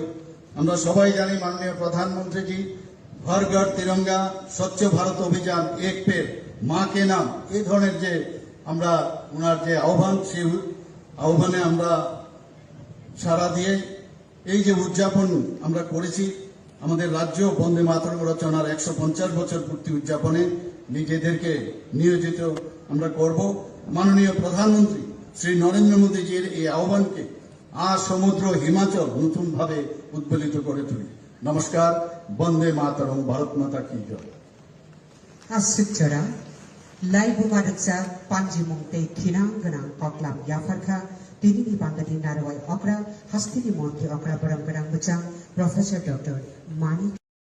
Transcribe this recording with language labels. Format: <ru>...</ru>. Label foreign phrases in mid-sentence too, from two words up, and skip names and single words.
<bn>আমরা সবাই জানি মাননীয় প্রধানমন্ত্রীজি</bn> <hi>घर घर तिरंगा,</hi> <bn>স্বচ্ছ ভারত অভিযান,</bn> <hi>एक पेड़ माँ के नाम,</hi> <bn>এই ধরনের যে আমরা ওনার যে আহ্বান, সেই আহ্বানে আমরা সাড়া দিয়ে এই যে উদযাপন আমরা করেছি, আমাদের রাজ্য বন্দে মাতরম রচনার 150 বছর পূর্তি উদযাপনে নিজেদেরকে নিয়োজিত আমরা করব। মাননীয় প্রধানমন্ত্রী শ্রী নরেন্দ্র মোদীজির এই আহ্বানকে আজ সমুদ্র হিমাচল নতুনভাবে উদ্বেলিত করে তুলি। নমস্কার, বন্দে মাতরম,</bn> <hi>भारत माता की जय।</hi> <trp>Asukjara, Laibu Madaksa, Panji Mungte, Kinang Ganang, Oklam Yafarka, Tinini Bangadi Narawai Okra, Hastini Monki Okra Barang Barang Bachang, Professor Dr. Mani</trp>